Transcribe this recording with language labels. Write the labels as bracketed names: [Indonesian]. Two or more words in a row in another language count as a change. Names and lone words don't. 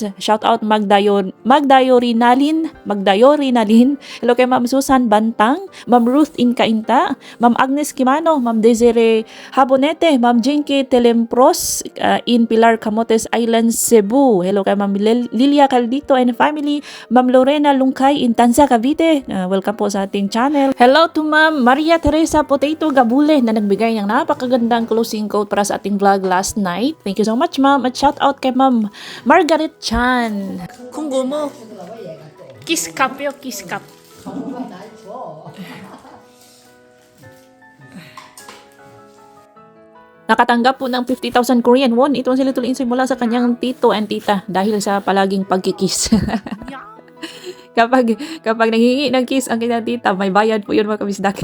[English] Shout out Magdayorinalin. Hello kay Ma'am Susan Bantang, Ma'am Ruth Incainta, Ma'am Agnes Kimano, Ma'am Desiree Habonete, Ma'am Jinky Telempros in Pilar Camotes Island, Cebu. Hello kay Ma'am Lilia Caldito and family, Ma'am Lorena Lungkay in Tanza, Cavite. Welcome po [Filipino] sa ating channel. [English] Hello to [Filipino] Ma'am Maria Teresa Potato Gabule na nagbigay ng napakagandang [English] closing quote [Filipino] para sa ating [English] vlog last night. Thank you so much, ma'am. [Filipino] At [English] shout out [Filipino] kay Ma'am Margaret Chan. [Korean] 궁금해. 키스캅이요, 키스캅. [Filipino] Nakatanggap po ng 50,000 [English] Korean won [Filipino] itong si Little Insoy mula sa kanyang [English] tito and tita [Filipino] dahil sa palaging pagkikis. Kapag nanghingi ng kiss ang kanyang tita, may bayad po yun mga kabisdak.